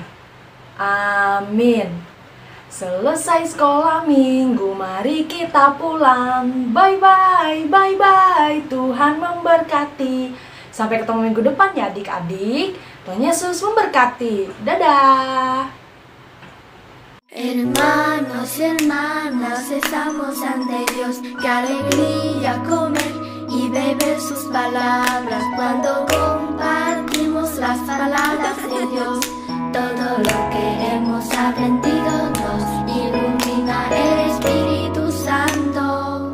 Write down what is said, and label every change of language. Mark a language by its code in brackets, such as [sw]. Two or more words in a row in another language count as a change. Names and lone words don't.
[id] Amin. Selesai sekolah minggu, mari kita pulang. [en] Bye-bye, bye-bye, [id] Tuhan memberkati. Sampai ketemu minggu depan ya adik-adik. Tuhan Yesus memberkati. Dadah. [es] Hermanos y hermanas, estamos ante Dios. Qué alegría comer y beber sus palabras cuando compartimos las palabras de Dios. Todo lo que hemos aprendido nos ilumina el Espíritu Santo.